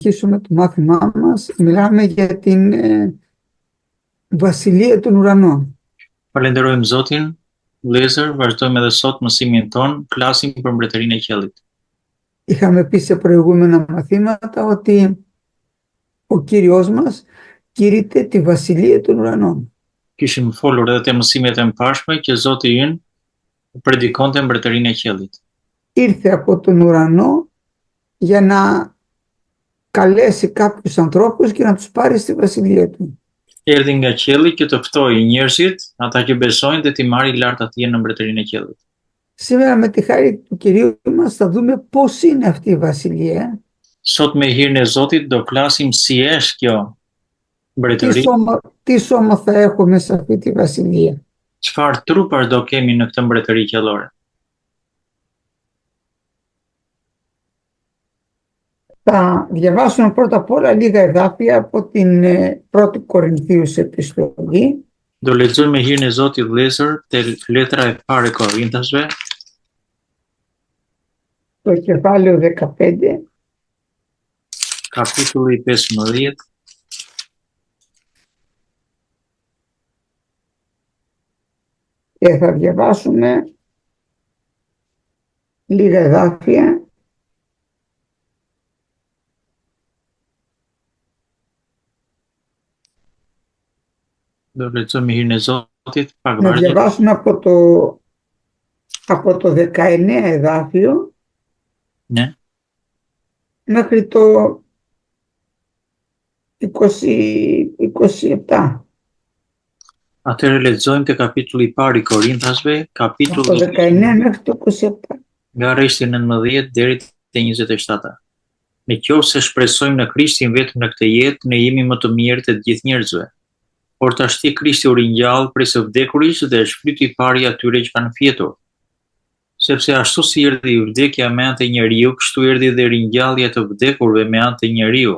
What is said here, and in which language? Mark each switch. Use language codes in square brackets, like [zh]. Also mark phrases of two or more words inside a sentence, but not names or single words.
[el] συνεχίσουμε το μάθημά μας. Μιλάμε για την βασιλεία των ουρανών. [sq] Falenderojmë Zotin, vëllezër, vazhdojmë edhe sot mësimin ton, flasim për mbretërinë e qiellit. [el] Είχαμε πει σε προηγούμενα μαθήματα ότι ο Κύριος μας κήρυτε τη βασιλεία των ουρανών. [sq] Kishim folur edhe te mësimet e mëparshme që Zoti ynë predikonte mbretërinë e qiellit. [el] Ήρθε από τον ουρανό για να καλέσει κάποιους ανθρώπους και να τους πάρει στη βασιλεία του. [sq] Erdhi nga qielli që të ftoi njerëzit, ata që besojnë dhe t'i marrë lart atje në mbretërinë e qiellit. [el] Σήμερα με τη χάρη του Κυρίου μας θα δούμε πώς είναι αυτή η βασιλεία. [sq] Sot me hirin e Zotit do flasim si është kjo mbretëri. [el] Τι σώμα θα έχουμε σε αυτή τη βασιλεία. [sq] Çfarë trupash do kemi në këtë mbretëri qiellore? [el] Θα διαβάσουμε πρώτα απ' όλα λίγα εδάφια από την 1η Κορινθίους επιστολή. [sq] Do lexojmë me hirin e Zotit vëllezër te letra e parë e Korintasve, [el] Το κεφάλαιο 15 [sq] kapitulli 15. [el] και θα διαβάσουμε λίγα εδάφια [sq] Do lexojmë me hirin e Zotit pak [el] να [sq] vargje. [el] διαβάσουμε από το 19 εδάφιο Ναι. μέχρι το 27. [sq] Atëherë lexojmë te kapitulli i parë i Korintasve, [el] Από το [sq] kapitulli [el] 19 μέχρι το 27. [sq] nga rreshti 19 deri te 27. Në qoftë se shpresojmë në Krishtin vetëm në këtë jetë, ne jemi më të mirë të gjithë njerëzve. Por tashti Krishti u ringjall prej së vdekurisë dhe është fryti i parë i atyre që kanë fjetur. Sepse ashtu si erdhi vdekja me anë të njeriu, kështu erdhi dhe ringjallja të vdekurve me anë të njeriu.